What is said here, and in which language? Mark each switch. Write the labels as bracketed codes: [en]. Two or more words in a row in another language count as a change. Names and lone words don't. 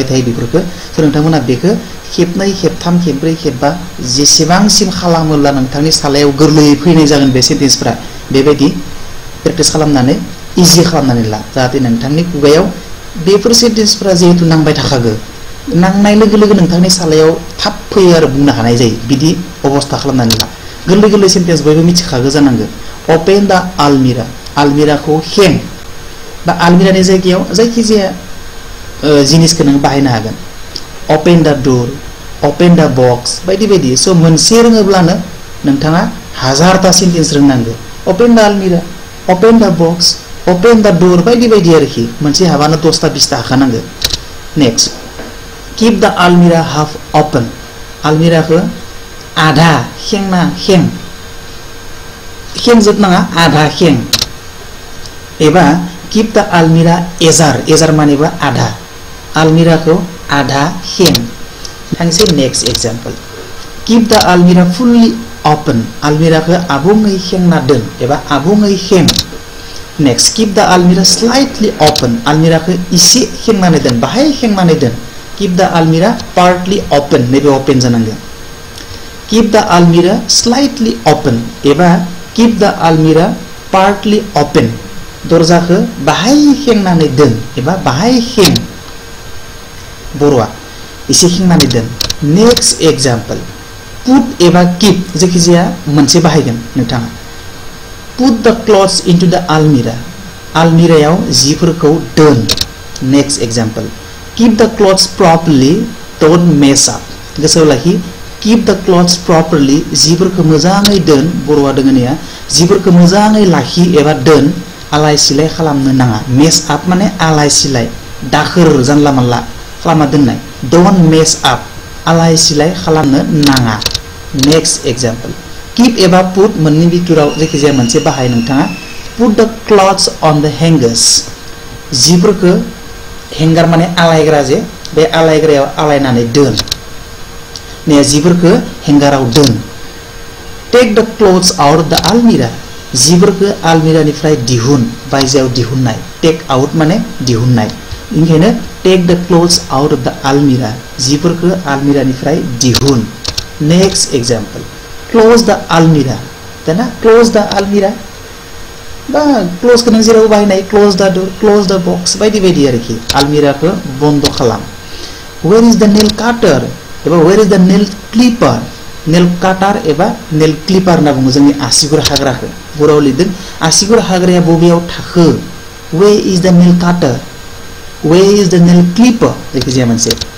[brx] थायो बेफोरखौ स' नोंथांमोना बेखौ खेबनै खेबथाम खेबब्रै खेबबा जेसेबांसिम खालामोब्ला नोंथांनि सालायाव गोरलैयै फैनाय जागोन बे सेन्टेन्सफ्रा बेबायदि प्रेक्टिस खालामनानै इजि खालामनानै ला जाहाथे नोंथांनि खुगायाव बेफोर सेन्टेन्सफ्रा जिहेतु नांबाय थाखागो नांनाय लोगो लोगो नोंथांनि सालायाव थाब फैयो आरो बुंनो हानाय जायो बिदि अबस्था खालामनानै ला गोरलै गोरलै सेन्टेन्स बयबो मिथिखागो जानांगो [en] open the almirah [brx] आलमिराखौ खें बा आलमिरानि जायगायाव जायखिजाया जिनिसखौ नों बाहायनो हागोन [en] open the door open the box [brx] बायदि बायदि स' मोनसे रोङोब्लानो नोंथाङा हाजारता सेन्टेन्स रोंनांगौ [en] open the almirah open the box open the door [brx] बायदि बायदि आरोखि मोनसे हाबानो 10ता 20ता हाखानांगौ नेक्स्ट [en] keep the almirah half open [brx] आलमिराखौ आधा खेंना खें खेंजोबनाङा आधा खें एबा [en] keep the almirah [brx] एजार मानेबा आधा आलमिराखौ आधा खें थांसै [en] next example keep the almirah fully open [brx] आलमिराखौ आबुङै खेंना दोन एबा आबुङै खें नेक्स्ट [en] keep the almirah slightly open [brx] आलमिराखौ इसे खेंनानै दोन बाहाय खेंनानै दोन [en] keep the almirah partly open [brx] नैबे ओपन जानांगोन [en] keep the almirah slightly open [brx] एबा [en] keep the almirah partly open [brx] दरजाखौ बाहाय खेंनानै दोन एबा बाहाय खें बर'आ इसे खेंनानै दोन [en] next example [brx] put एबा keep जायखिजाया मोनसे बाहायगोन नोंथाङा [en] put the clothes into the almirah [brx] आलमिरायाव जिफोरखौ दोन नेक्स्ट एग्जांपल [en] keep the clothes properly don't mess up [brx] गोसोआव लाखि [en] keep the clothes properly [brx] जिफोरखौ मोजाङै दोन बर'आ दोङोनिया जिफोरखौ मोजाङै लाखि एबा दोन आलाय सिलाय खालामनो नाङा [en] mess up [brx] माने आलाय सिलाय दाखोर जानला मानला खालामना दोननाय [en] don't mess up [brx] आलाय सिलाय खालामनो नाङा [en] next example [brx] keep एबा put मोननै बिथोराव जायखिजाया मोनसे बाहाय नोंथाङा [en] put the clothes on the hangers [brx] जिफोरखौ हेंगार माने आलायग्रा जे बे आलायग्रायाव आलायनानै दोन ने जिफोरखौ हेंगाराव दोन [en] take the clothes out of the almirah [brx] जिफोरखौ आलमिरानिफ्राय दिहुन बायजोआव दिहुननाय [en] take out [brx] माने दिहुननाय ओंखायनो [en] take the clothes out of the almirah [brx] जिफोरखौ आलमिरानिफ्राय दिहुन [en] next example close the almirah [brx] दाना [en] close the almirah [brx] बा क्लोज खौ नों जेराव बाहायनाय [en] close the door close the box [brx] बायदि बायदि आरोखि आलमिराखौ बन्द खालाम [en] where is the nail cutter [brx] एबा [en] where is the nail clipper nail cutter [brx] एबा [en] nail clipper [brx] होनना बुङो जोंनि आसिगुर हाग्राखौ बर'आव लिरदों आसिगुर हाग्राया बबेयाव थाखो [en] where is the nail cutter where is the nail clipper [brx] जायखिजाया मोनसे